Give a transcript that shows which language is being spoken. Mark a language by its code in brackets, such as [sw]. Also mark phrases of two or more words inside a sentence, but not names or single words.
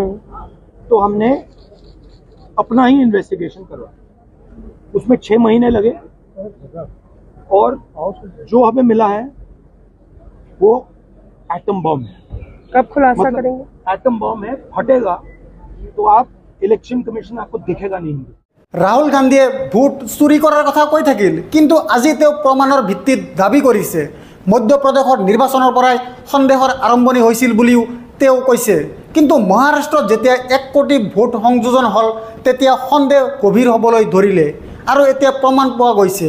[hi] तो हमने अपना ही इन्वेस्टिगेशन करवाया, उसमें 6 महीने लगे और जो हमें मिला है वो [en] atom bomb [hi] है। कब खुलासा करेंगे? [en] atom bomb [hi] है, फटेगा तो आप [en] election commission [hi] आपको दिखेगा नहीं। [as] ৰাহুল গান্ধীয়ে ভোট চুৰি কৰাৰ কথা কৈ থাকিল, কিন্তু আজি তেওঁ প্ৰমাণৰ ভিত্তিত দাবী কৰিছে মধ্যপ্ৰদেশৰ নিৰ্বাচনৰ পৰাই সন্দেহৰ আৰম্ভণি হৈছিল বুলিও তেওঁ কৈছে। কিন্তু মহাৰাষ্ট্ৰত যেতিয়া 1 কোটি ভোট সংযোজন হল তেতিয়া সন্দেহ গভীৰ হ'বলৈ ধৰিলে আৰু এতিয়া প্ৰমাণ পোৱা গৈছে।